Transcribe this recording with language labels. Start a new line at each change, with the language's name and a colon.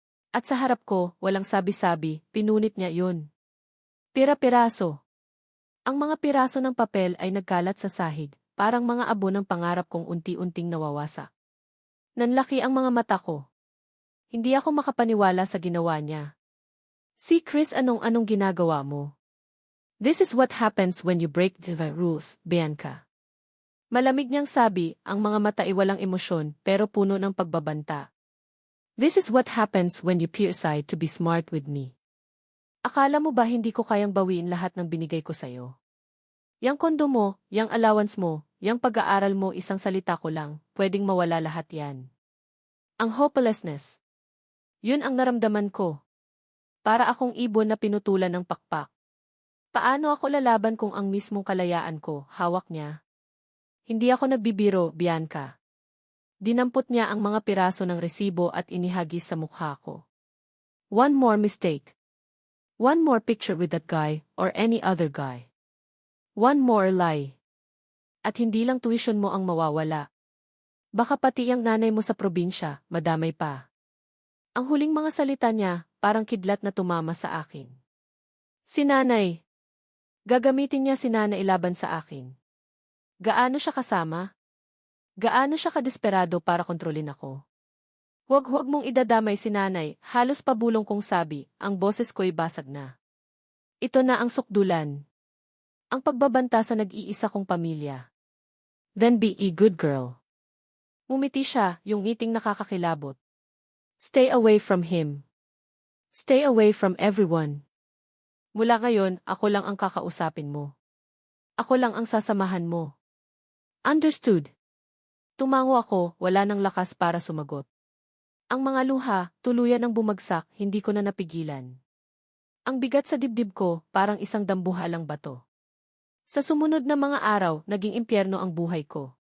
Filipino: At sa harap ko, walang sabi-sabi, pinunit niya yun. Pira-piraso. Ang mga piraso ng papel ay nagkalat sa sahig, parang mga abo ng pangarap kong unti-unting nawawasak. Nanlaki ang mga mata ko. Hindi ako makapaniwala sa ginawa niya. Si Chris, anong ginagawa mo?
English: This is what happens when you break the rules, Bianca.
Filipino: Malamig niyang sabi, ang mga mata ay walang emosyon pero puno ng pagbabanta.
English: This is what happens when you peer aside to be smart with me.
Filipino: Akala mo ba hindi ko kayang bawiin lahat ng binigay ko sa'yo? Yang kondo mo, yang allowance mo, yang pag-aaral mo, isang salita ko lang, pwedeng mawala lahat yan. Ang hopelessness. Yun ang naramdaman ko. Para akong ibon na pinutulan ng pakpak. Paano ako lalaban kung ang mismong kalayaan ko, hawak niya? Hindi ako nagbibiro, Bianca. Dinampot niya ang mga piraso ng resibo at inihagis sa mukha ko.
English: One more mistake. One more picture with that guy, or any other guy. One more lie.
Filipino: At hindi lang tuition mo ang mawawala. Baka pati ang nanay mo sa probinsya, madamay pa. Ang huling mga salita niya, parang kidlat na tumama sa akin. Si nanay. Gagamitin niya si nanay laban sa akin. Gaano siya kasama? Gaano siya kadesperado para kontrolin ako? Huwag mong idadamay si nanay, halos pabulong kong sabi, ang boses ko'y basag na. Ito na ang sukdulan. Ang pagbabanta sa nag-iisa kong pamilya.
English: Then be a good girl.
Filipino: Umiti siya, yung ngiting nakakakilabot.
English: Stay away from him. Stay away from everyone.
Filipino: Mula ngayon, ako lang ang kakausapin mo. Ako lang ang sasamahan mo. Understood? Tumango ako, wala nang lakas para sumagot. Ang mga luha, tuluyan ang bumagsak, hindi ko na napigilan. Ang bigat sa dibdib ko, parang isang dambuhalang bato. Sa sumunod na mga araw, naging impyerno ang buhay ko.